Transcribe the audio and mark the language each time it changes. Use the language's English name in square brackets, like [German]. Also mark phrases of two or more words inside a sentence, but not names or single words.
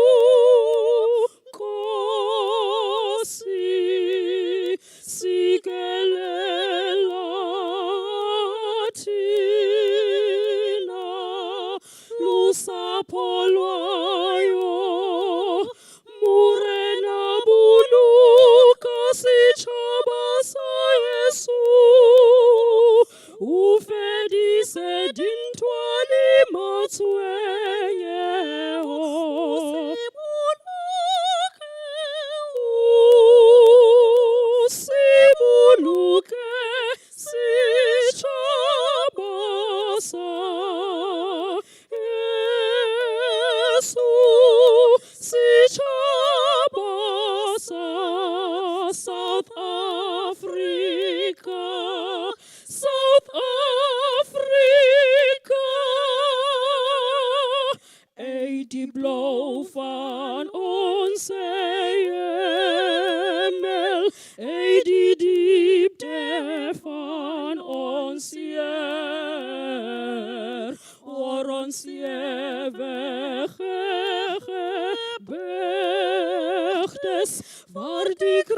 [Xhosa] Nkosi sikelela thina lusapho lwayo, [Southern Sotho] murena buluka sitjhaba sa Yesu, ufedise dintwa le matshwenyeho. Sibuluke sitjhaba sa Yesu, sitjhaba sa South Africa, South Africa. [Afrikaans] Die blauw van ons hemel, die diepte van ons Heer, waar ons weggebegd is, waar die